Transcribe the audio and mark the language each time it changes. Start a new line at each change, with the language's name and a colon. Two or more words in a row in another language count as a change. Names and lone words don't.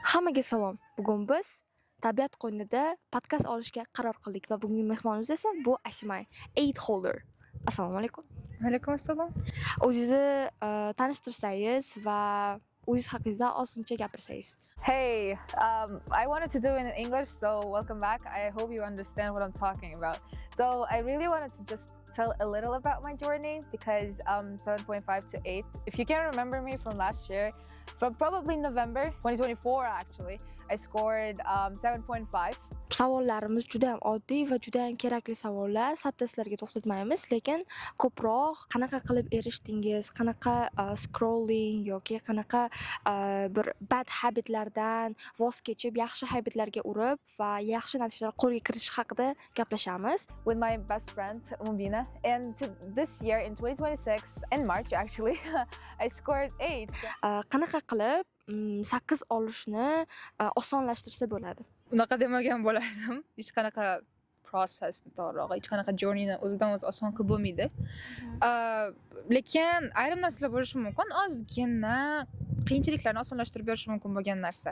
Uzbek: Hammaga salom. Bugun biz tabiat qo'ynida podkast olishga qaror qildik va bugungi mehmonimiz esa bu Asmay, 8 holder. Assalomu alaykum. Alaykum assalom. O'zingizni tanishtirsangiz va o'zingiz haqingizda ozgincha gapirsangiz.
English: Hey, I wanted to do it in English, so welcome back. I hope you understand what I'm talking about. So I really wanted to just tell a little about my journey because 7.5 to 8. If you can remember me from last year, from probably November 2024 actually, I scored 7.5.
Uzbek: Savollarimiz juda ham oddiy va juda ham kerakli savollar. Sabtaslarga to'xtatmaymiz, lekin ko'proq qanaqa qilib erishdingiz, qanaqa scrolling yoki qanaqa bir
English: bad habitlardan
Uzbek: voz kechib yaxshi habitlarga urib va yaxshi natijalar qo'lga kiritish haqida gaplashamiz.
English: With my best friend Mubina, and this year in 2026 in March actually I scored 8.
Uzbek: Qanaqa qilib 8 olishni osonlashtirsa bo'ladi? Unaqa demagan bo'lardim. Hech qanaqa processni to'g'rirog'i, hech qanaqa journeyni o'zidan o'zi oson qilib bo'lmaydi. Lekin ayrim narsalar bo'lishi mumkin, ozgina qiyinchiliklarni osonlashtirib berishi mumkin bo'lgan narsa.